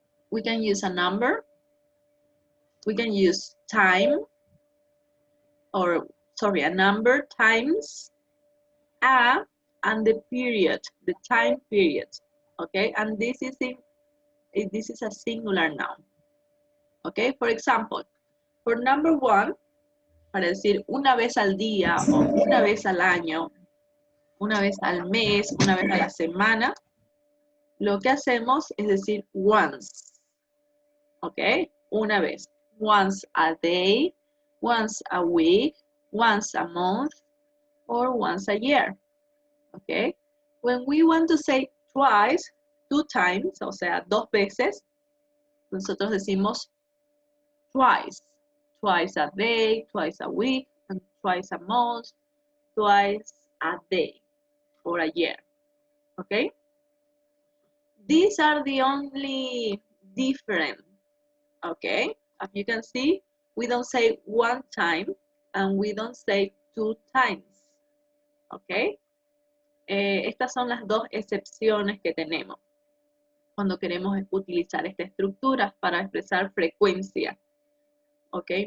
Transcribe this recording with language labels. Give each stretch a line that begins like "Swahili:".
English: We can use a number, we can use time, or sorry, a number times a and the period, the time period, okay? And this is a singular noun, okay?
Spanish: For example, for number one, para decir una vez al día o una vez al año, una vez al mes, una vez a la semana, lo que hacemos es decir once, ¿ok?
English: Una vez. Once a day, once a week, once a month, or once a year, ¿ok? When we want to say twice, two times, o sea, dos veces, nosotros decimos twice. Twice a day, twice a week, and twice a month, twice a day, or a year, ¿ok? These are the only different, okay? As you can see, we don't say one time and we don't say two times, okay?
Spanish: Estas son las dos excepciones que tenemos cuando queremos utilizar esta estructura para expresar frecuencia, okay?